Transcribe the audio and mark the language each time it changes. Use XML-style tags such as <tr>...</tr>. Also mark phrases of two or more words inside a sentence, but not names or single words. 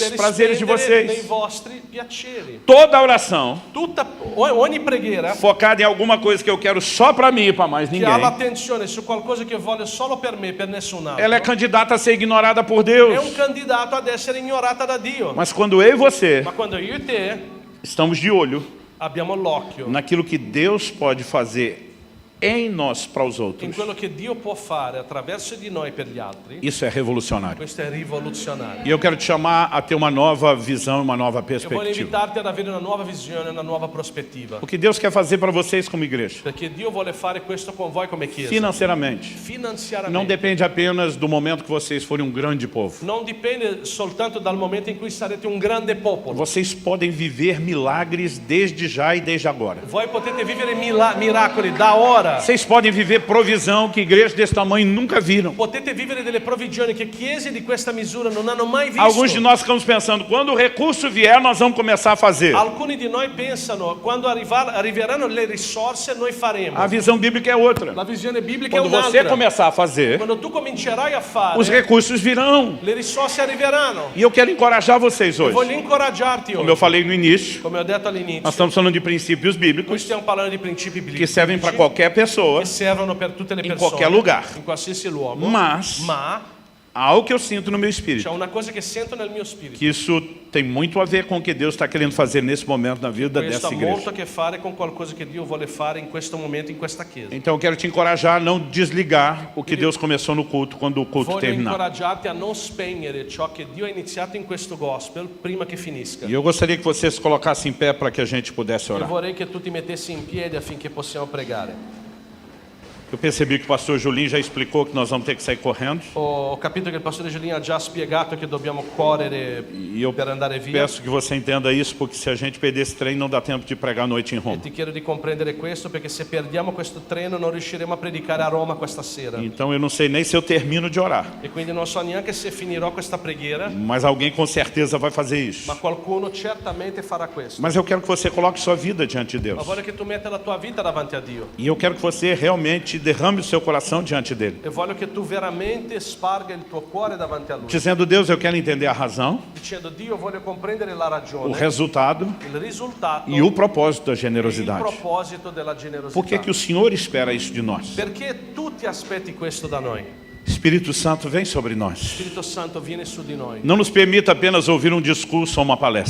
<it>Per</it> <pt>prazeres de</pt> <it>spendere nei</it> <pt>vocês.</pt> <it>vostri piaceri.</it> <pt>Toda oração</pt> <it>Ogni preghiera</it> <pt>focada em alguma coisa que eu quero só para mim e para mais</pt> <it>che</it> <pt>ninguém,</pt> <it>ha l'attenzione su qualcosa che voglio solo per me, per nessun altro,</it> <pt>ela é candidata a ser ignorada por</pt> <it>è</it> <pt>Deus.</pt> <it>un candidato ad essere ignorata da Dio.</it> <pt>Mas quando eu e você</pt> <it>Ma quando io e te</it> <pt>estamos de olho</pt> <it>abbiamo l'occhio</it> <pt>naquilo que Deus pode fazer em nós para os</pt> <it>in</it> <pt>outros,</pt> <it>quello che Dio può fare attraverso di noi per gli altri,</it> <pt>isso é revolucionário.</pt> <it>questo è rivoluzionario.</it> <pt>E eu quero te chamar a ter uma nova visão, uma nova</pt> <it>E voglio</it> <pt>perspectiva.</pt> <it>invitarti ad avere una nuova visione, una nuova prospettiva.</it> <pt>O que Deus quer fazer para vocês como igreja,</pt> <it>Perché Dio vuole fare questo con voi come Chiesa.</it> <pt>financeiramente, não</pt> <it>Finanziariamente.</it> <pt>depende apenas do momento que vocês forem um grande povo.</pt> <it>Non dipende soltanto dal momento in cui sarete un grande popolo.</it> <pt>Vocês podem viver milagres desde já e desde agora.</pt> <it>Voi potete vivere miracoli da ora.</it> <pt>Vocês podem viver provisão que igrejas desse tamanho nunca viram.</pt> <it>Potete vivere delle provvigioni che chiese di questa misura non hanno mai visto.</it> <pt>Alguns de nós ficamos pensando, quando o recurso vier, nós vamos começar a fazer.</pt> <it>Alcuni di noi pensano, quando arriveranno le risorse, noi faremo.</it> <pt>A visão bíblica é outra.</pt> <it>La visione biblica è</it> <pt>Quando você</pt> <it>un'altra.</it> <pt>começar a fazer,</pt> <it>Quando tu comincerai a fare,</it> <pt>os recursos virão.</pt> <it>le risorse arriveranno.</it> <pt>E eu quero encorajar vocês hoje.</pt> <it>Voglio incoraggiarti</it> <pt>Como eu</pt> <it>oggi.</it> <pt>falei no início,</pt> <it>Come ho detto</it> <pt>nós</pt> <it>all'inizio,</it> <pt>estamos falando de princípios</pt> <it>noi</it> <pt>bíblicos</pt> <it>stiamo parlando di principi</it> <pt>que</pt> <it>biblici</it> <pt>servem para qualquer pessoa,</pt> <it>che servono per tutte le in persone,</it> <pt>qualquer lugar.</pt> <it>in qualsiasi luogo.</it> <pt>Mas</pt> <it>Ma</it> <pt>há algo que eu sinto no meu</pt> <it>c'è</it> <pt>espírito,</pt> <it>una cosa che sento nel mio spirito.</it> <pt>que isso tem muito a ver com o que Deus está querendo fazer nesse momento na vida</pt> <it>Questo</it> <pt>dessa</pt> <it>ha molto</it> <pt>igreja.</pt> <it>a che fare con qualcosa che Dio vuole fare in questo momento, in questa chiesa.</it> <pt>Então eu quero te encorajar a não desligar o que Deus começou no culto quando o culto</pt> <it>Voglio</it> <pt>terminar.</pt> <it>incoraggiarti a non spegnere ciò che Dio ha iniziato in questo gospel prima che finisca.</it> <pt>E eu gostaria que você se colocasse em pé para que a gente pudesse</pt> <it>E</it> <pt>orar.</pt> <it>vorrei che tu ti mettessi in piedi affinché possiamo pregare.</it> <pt>Eu percebi que o pastor Julinho já explicou que nós vamos ter que sair correndo.</pt> <it>Ho capito che il pastore Giuliano ha già spiegato che dobbiamo correre</it> <pt>E eu</pt> <it>per andare via.</it> <pt>peço que você entenda isso, porque se a gente perder esse trem, não dá tempo de pregar a noite em</pt> <it>E Roma. ti chiedo di comprendere questo perché se perdiamo questo treno non riusciremo a predicare a Roma questa sera.</it> <pt>Então eu não sei nem se eu termino de orar,</pt> <it>E quindi non so neanche se finirò questa preghiera,</it> <pt>mas alguém com certeza vai fazer isso.</pt> <it>ma qualcuno certamente farà questo.</it> <pt>Mas eu quero que você coloque sua vida diante de</pt> <it>Ma</it> <pt>Deus.</pt> <it>voglio che tu metta la tua vita davanti a Dio.</it> <pt>E eu quero que você realmente derrame o seu coração diante dele,</pt> <it>E voglio che tu veramente sparga il tuo cuore davanti a Lui.</it> <pt>dizendo: Deus, eu quero entender a razão,</pt> <it>Dicendo Dio, voglio comprendere la</it> <pt>o</pt> <it>ragione,</it> <pt>resultado</pt> <it>il risultato</it> <pt>e o propósito da</pt> <it>e il</it> <pt>generosidade.</pt> <it>proposito della</it> <pt>Por</pt> <it>generosità.</it> <pt>que que o Senhor espera isso de nós?</pt> <it>Perché tu ti aspetti questo da noi?</it> <pt>Espírito Santo, vem sobre nós.</pt> <it>Spirito Santo viene su di noi.</it> <pt>Não nos permita apenas ouvir um discurso ou uma palestra.</pt>